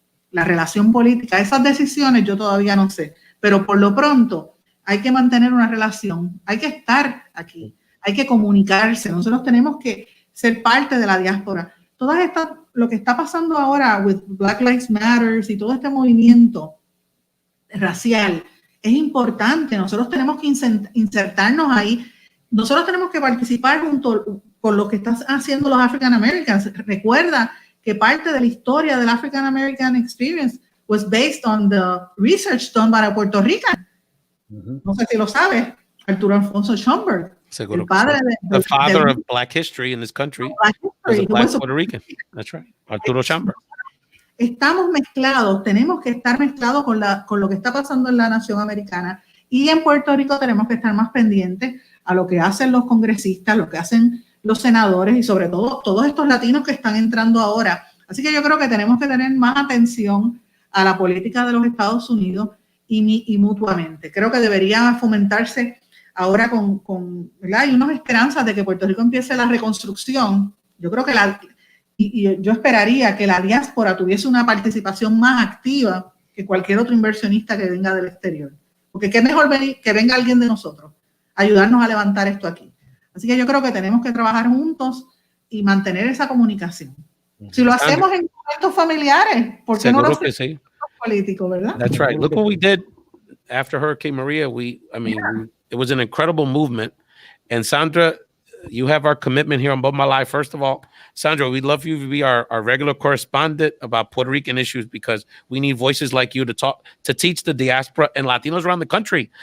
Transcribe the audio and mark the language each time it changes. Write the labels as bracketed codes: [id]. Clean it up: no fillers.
[es] La relación política, esas decisiones yo todavía no sé, pero por lo pronto hay que mantener una relación, hay que estar aquí, hay que comunicarse, nosotros tenemos que ser parte de la diáspora. Lo que está pasando ahora [en] with [es] Black Lives Matter y todo este movimiento racial es importante, nosotros tenemos que insertarnos ahí, nosotros tenemos que participar junto con lo que están haciendo los African Americans. Recuerda que parte de la historia del African American Experience [en] was based on the research done by a Puerto Rican. [es] No sé si lo sabes, Arturo Alfonso Schomburg. Seguro. El padre [en] the father of Black history in this country was a Black Puerto Rican. That's right. Arturo Schomburg. [es] Estamos mezclados, tenemos que estar mezclados con lo que está pasando en la nación americana, y en Puerto Rico tenemos que estar más pendientes a lo que hacen los congresistas, lo que hacen los senadores y sobre todo todos estos latinos que están entrando ahora. Así que yo creo que tenemos que tener más atención a la política de los Estados Unidos y mutuamente. Creo que debería fomentarse ahora ¿verdad? Hay unas esperanzas de que Puerto Rico empiece la reconstrucción. Yo creo que yo esperaría que la diáspora tuviese una participación más activa que cualquier otro inversionista que venga del exterior. Porque qué mejor que venga alguien de nosotros, ayudarnos a levantar esto aquí. Así que yo creo que tenemos que trabajar juntos y mantener esa comunicación. Si lo hacemos en momentos familiares, ¿por qué no lo hacemos en políticos, verdad? [en] That's right. Look what we did after Hurricane Maria. It was an incredible movement. And Sandra, you have our commitment here on Bomba Live. First of all, Sandra, we'd love you to be our regular correspondent about Puerto Rican issues, because we need voices like you to teach the diaspora and Latinos around the country.